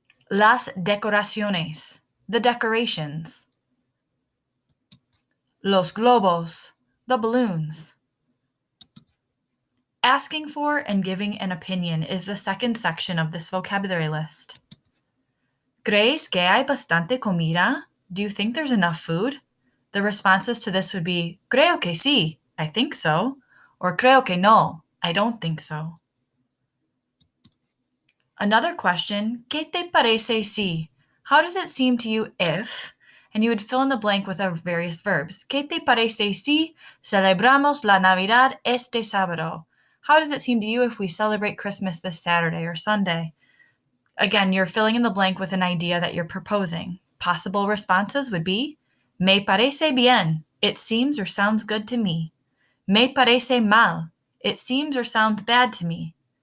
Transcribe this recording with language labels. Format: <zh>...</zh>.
<es>Las decoraciones,</es> <en>the decorations.</en> <es>Los globos,</es> <en>the balloons. Asking for and giving an opinion is the second section of this vocabulary list.</en> <es>¿Crees que hay bastante comida?</es> <en>Do you think there's enough food? The responses to this would be,</en> <es>creo que sí,</es> <en>I think so, or</en> <es>creo que no,</es> <en>I don't think so. Another question,</en> <es>¿qué te parece si?</es> <en>How does it seem to you if? And you would fill in the blank with our various verbs.</en> <es>¿Qué te parece si celebramos la Navidad este sábado?</es> <en>How does it seem to you if we celebrate Christmas this Saturday or Sunday? Again, you're filling in the blank with an idea that you're proposing. Possible responses would be,</en> <es>me parece bien,</es> <en>it seems or sounds good to me.</en> <es>Me parece mal,</es> <en>it seems or sounds bad to me.</en>